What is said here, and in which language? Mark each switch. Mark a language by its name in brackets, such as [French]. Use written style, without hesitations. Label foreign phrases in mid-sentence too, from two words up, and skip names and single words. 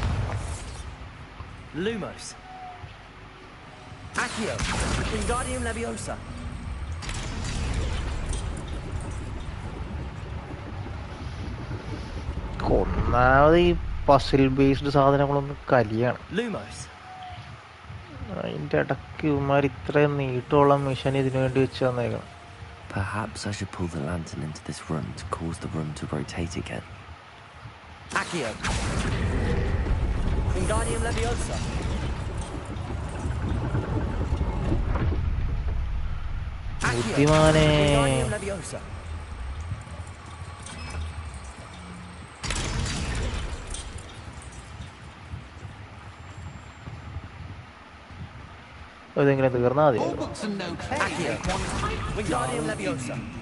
[English] Lumos. Accio, Wingardium Leviosa. [Malayalam] ഒന്നാമത് ഈ [English] puzzle based [Malayalam] സാധനങ്ങളൊന്നും കലിയാണ്. [English] Lumos. [Malayalam] അതിൻ്റെ ഇടയ്ക്ക് ഇവന്മാർ ഇത്രയും നീട്ടമുള്ള മിഷൻ ഇതിനു വേണ്ടി വെച്ച് തന്നേക്കണം. [English] Perhaps I should pull the lantern into this room to cause the room to rotate again. Accio. Wingardium Leviosa. [Malayalam] ബുദ്ധിമാനെ. [English] Wingardium Leviosa. [Malayalam] ഇതെങ്ങനെ തീർന്നാ മതി. [English] Accio. Wingardium Leviosa.